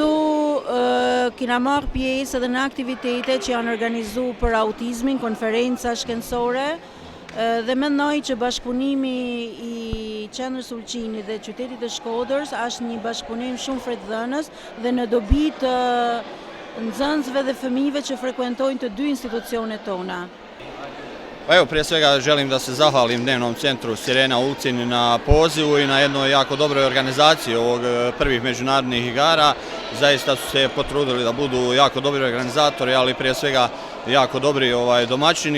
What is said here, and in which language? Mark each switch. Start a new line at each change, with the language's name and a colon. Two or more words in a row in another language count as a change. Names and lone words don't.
Albanian: kena marrë pjesë edhe në aktivitete që janë organizuar për autizmin, konferenca shkencore, dhe mendoj që bashkëpunimi i qendrës Ulqinit dhe qytetit të Shkodrës është një bashkëpunim shumë fretëdhënës dhe në dobi të nxënësve dhe fëmijëve që frekuentojnë të 2 institucionet tona.
Serbian: Pa evo, prije svega želim da se zahvalim Dnevnom centru Sirena Ulcinj na pozivu i na jednoj jako dobroj organizaciji ovog prvih međunarodnih igara. Zaista su se potrudili da budu jako dobri organizatori, ali prije svega jako dobri domaćini.